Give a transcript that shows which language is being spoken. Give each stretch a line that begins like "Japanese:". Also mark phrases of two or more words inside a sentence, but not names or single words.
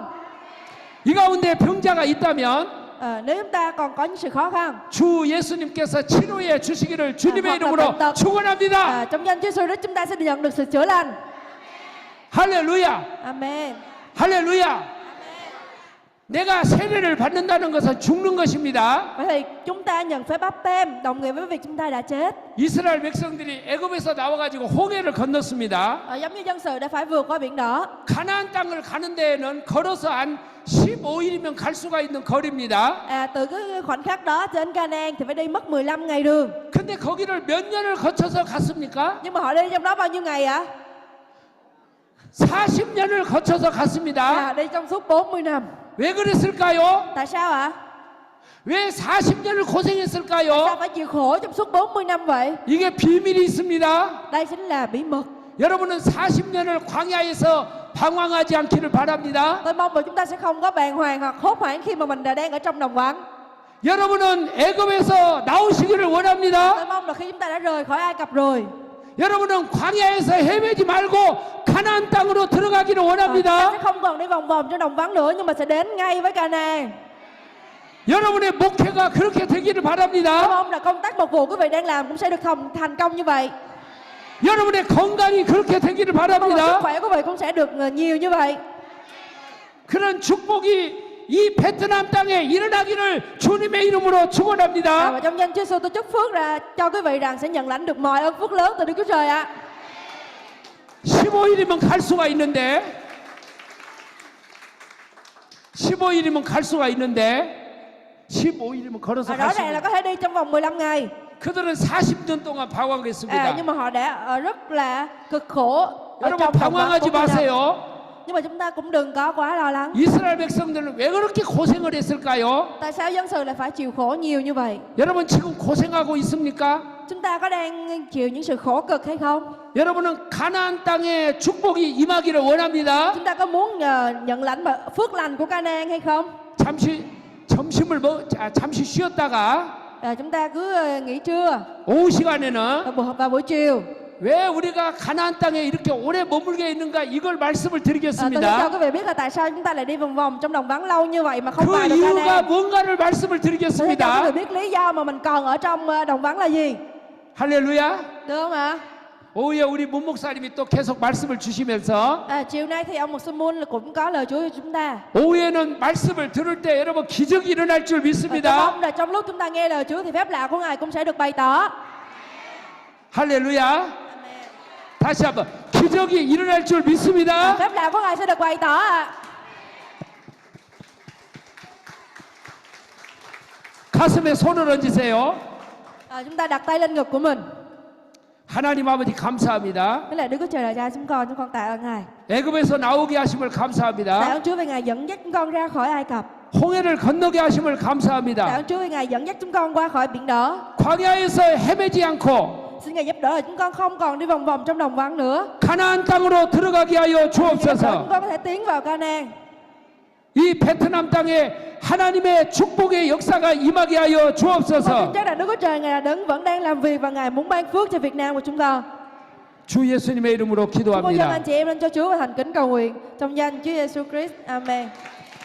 Korean: 이 가운데 병자가 있다면
Vietnamese: Nếu chúng ta còn có những sự khó khăn,
Korean: 주 예수님께서 치료해 주시기를 주님의
Vietnamese: hoặc là
Korean: 이름으로
Vietnamese: bệnh tật,
Korean: 축원합니다.
Vietnamese: trong danh Chúa Giêsu Christ chúng ta sẽ nhận được sự chữa lành.
Korean: 할렐루야.
Vietnamese: Amen.
Korean: 할렐루야. 내가 세례를 받는다는 것은 죽는 것입니다.
Vietnamese: Vậy thì chúng ta nhận phép báp têm đồng nghĩa với việc chúng ta đã chết.
Korean: 이스라엘 백성들이 애굽에서 나와가지고 홍해를 건넜습니다.
Vietnamese: Giống như dân sự đã phải vượt qua biển đỏ.
Korean: 가나안 땅을 가는 데에는 걸어서 한 15일이면 갈 수가 있는 거리입니다.
Vietnamese: Từ cái khoảnh khắc đó đến Canaan thì phải đi mất 15 ngày đường.
Korean: 근데 거기를 몇 년을 거쳐서 갔습니까?
Vietnamese: Nhưng mà họ đi trong đó bao nhiêu ngày ạ?
Korean: 40년을 거쳐서 갔습니다.
Vietnamese: Đi trong suốt 40 năm.
Korean: 왜 그랬을까요?
Vietnamese: Tại sao ạ?
Korean: 왜 40년을
Vietnamese: Sao
Korean: 고생했을까요?
Vietnamese: phải chịu khổ trong suốt 40 năm vậy?
Korean: 이게 비밀이 있습니다.
Vietnamese: Đây chính là bí mật.
Korean: 여러분은 40년을 광야에서 방황하지 않기를 바랍니다.
Vietnamese: Tôi mong là chúng ta sẽ không có bàng hoàng hoặc hốt hoảng khi mà mình đang ở trong đồng vắng.
Korean: 여러분은 애굽에서 나오시기를 원합니다.
Vietnamese: Tôi mong là khi chúng ta đã rời khỏi Ai Cập rồi,
Korean: 여러분은 광야에서 헤매지 말고 가나안 땅으로 들어가기를
Vietnamese: ta
Korean: 원합니다.
Vietnamese: sẽ không còn đi vòng vòng trong đồng vắng nữa, nhưng mà sẽ đến ngay với Canaan.
Korean: 여러분의 목회가 그렇게 되기를
Vietnamese: Tôi
Korean: 바랍니다.
Vietnamese: mong là công tác mục vụ quý vị đang làm cũng sẽ được thành công như vậy.
Korean: 여러분의 건강이 그렇게 되기를
Vietnamese: Mong là sức
Korean: 바랍니다.
Vietnamese: khỏe của quý vị cũng sẽ được nhiều như vậy.
Korean: 그런 축복이 이 베트남 땅에 일어나기를 주님의 이름으로 축원합니다.
Vietnamese: Và trong danh Chúa Giêsu tôi chúc phước ra cho quý vị rằng sẽ nhận lãnh được mọi ơn phước lớn từ Đức Chúa Trời ạ.
Korean: 15일이면 갈 수가 있는데 15일이면 갈 수가 있는데 15일이면 걸어서 갈
Vietnamese: Rõ
Korean: 수
Vietnamese: ràng là
Korean: 있는
Vietnamese: có thể đi trong vòng 15 ngày.
Korean: 그들은 40년 동안 방황했습니다.
Vietnamese: Nhưng mà họ đã rất là cực khổ ở
Korean: 여러분
Vietnamese: trong đồng vắng
Korean: 방황하지
Vietnamese: 40 năm.
Korean: 마세요.
Vietnamese: Nhưng mà chúng ta cũng đừng có quá lo lắng.
Korean: 이스라엘 백성들은 왜 그렇게 고생을 했을까요?
Vietnamese: Tại sao dân sự lại phải chịu khổ nhiều như vậy?
Korean: 여러분 지금 고생하고 있습니까?
Vietnamese: Chúng ta có đang chịu những sự khổ cực hay không?
Korean: 여러분은 가나안 땅에 축복이 임하기를 원합니다.
Vietnamese: Chúng ta có muốn nhận lãnh phước lành của Canaan hay không?
Korean: 잠시 잠시 쉬었다가
Vietnamese: Chúng ta cứ nghỉ trưa
Korean: 오후 시간에는
Vietnamese: và buổi chiều.
Korean: 왜 우리가 가나안 땅에 이렇게 오래 머물게 있는가 이걸 말씀을
Vietnamese: Tôi sẽ cho
Korean: 드리겠습니다.
Vietnamese: quý vị biết là tại sao chúng ta lại đi vòng vòng trong đồng vắng lâu như vậy mà không
Korean: 그
Vietnamese: vào được
Korean: 이유가
Vietnamese: Canaan.
Korean: 뭔가를 말씀을
Vietnamese: Tôi sẽ cho quý
Korean: 드리겠습니다.
Vietnamese: vị biết lý do mà mình còn ở trong đồng vắng là gì.
Korean: 할렐루야.
Vietnamese: Được không ạ?
Korean: 오후에 우리 문 목사님이 또 계속 말씀을 주시면서
Vietnamese: Chiều nay thì ông Mục sư Moon cũng có lời Chúa cho chúng ta.
Korean: 오후에는 말씀을 들을 때 여러분 기적이 일어날 줄
Vietnamese: Tôi
Korean: 믿습니다.
Vietnamese: mong là trong lúc chúng ta nghe lời Chúa thì phép lạ của Ngài cũng sẽ được bày tỏ.
Korean: 할렐루야. 다시 한번 기적이 일어날 줄 믿습니다.
Vietnamese: Phép lạ của Ngài sẽ được bày tỏ ạ.
Korean: 가슴에 손을 얹으세요.
Vietnamese: Chúng ta đặt tay lên ngực của mình.
Korean: 하나님 아버지 감사합니다.
Vietnamese: Thế là Đức Chúa Trời là cha chúng con tạ ơn Ngài.
Korean: 애굽에서 나오게 하심을
Vietnamese: Tạ
Korean: 감사합니다.
Vietnamese: ơn Chúa vì Ngài dẫn dắt chúng con ra khỏi Ai Cập.
Korean: 홍해를 건너게 하심을
Vietnamese: Tạ
Korean: 감사합니다.
Vietnamese: ơn Chúa vì Ngài dẫn dắt chúng con qua khỏi biển đỏ.
Korean: 광야에서 헤매지 않고
Vietnamese: Xin Ngài giúp đỡ là chúng con không còn đi vòng vòng trong đồng vắng nữa.
Korean: 가나안 땅으로 들어가게 하여
Vietnamese: Ngài giúp đỡ chúng
Korean: 주옵소서.
Vietnamese: con có thể tiến vào Canaan.
Korean: 이 베트남 땅에 하나님의 축복의 역사가 임하게 하여
Vietnamese: Con tin
Korean: 주옵소서.
Vietnamese: chắc là Đức Chúa Trời Ngài là đấng vẫn đang làm việc và Ngài muốn ban phước cho Việt Nam của chúng con.
Korean: 주 예수님의 이름으로
Vietnamese: Chúng con dâng
Korean: 기도합니다.
Vietnamese: anh chị em lên cho Chúa và thành kính cầu nguyện trong danh Chúa Giêsu Christ. Amen.